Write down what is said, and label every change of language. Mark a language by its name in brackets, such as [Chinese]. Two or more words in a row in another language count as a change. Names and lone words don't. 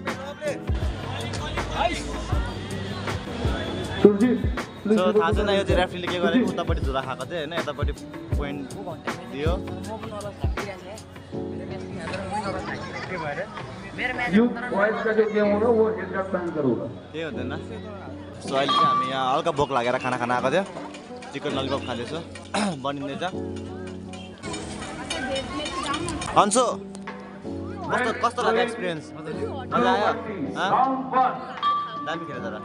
[Nepali] सो थाहा छैन यो चाहिँ रेफ्रीले के गरेको, उतापट्टि झुला खाएको थियो होइन, यतापट्टि पोइन्ट दियो। [English] You boys [Hindi] का जो गेम होगा वो [English] headshot ban [Hindi] करूँगा. [Nepali] केही हुँदैन। सो अहिले चाहिँ हामी यहाँ हल्का भोक लागेर खाना खान आएको थियो। [English] chicken lollipop [Nepali] खाँदैछु, बनिँदैछ। अन्सु कस्तो लाग्यो एक्सपिरियन्स? मजा आयो? दामी खेल्यो तर।